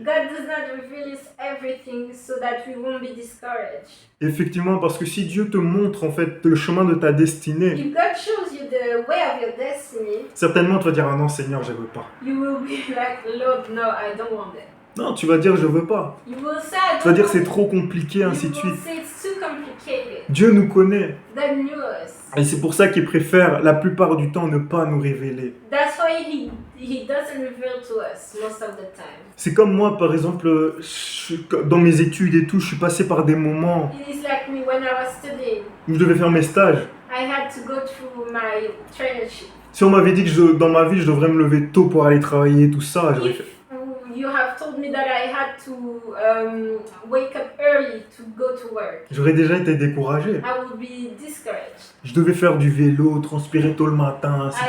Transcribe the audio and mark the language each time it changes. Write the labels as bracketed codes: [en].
[en] God does not reveal us everything so that we won't be discouraged. [fr] Effectivement, parce que si Dieu te montre en fait le chemin de ta destinée, [en] If God shows you the way of your destiny, [fr] certainement tu vas dire ah non Seigneur, je veux pas. [en] you will be like, Lord, no, I don't want that. [fr] Non, tu vas dire je veux pas. [en] You will say, [fr] Tu vas dire c'est trop compliqué, ainsi de [en] you will [fr] suite. [en] say it's too complicated. [fr] Dieu nous connaît. [en] God knew us. [fr] Et c'est pour ça qu'il préfère la plupart du temps ne pas nous révéler. [en] That's why he doesn't reveal to us most of the time. [fr] C'est comme moi, par exemple, dans mes études et tout, je suis passé par des moments [en] It is like me when I was studying. [fr] où je devais faire mes stages. [en] I had to go through my traineeship. [fr] Si on m'avait dit que dans ma vie, je devrais me lever tôt pour aller travailler, tout ça, j'aurais fait... [en] If you have told me that I had to wake up early to go to work, [fr] J'aurais déjà été découragé. [en] I would be discouraged. [fr] Je devais faire du vélo, transpirer tôt le matin, ainsi de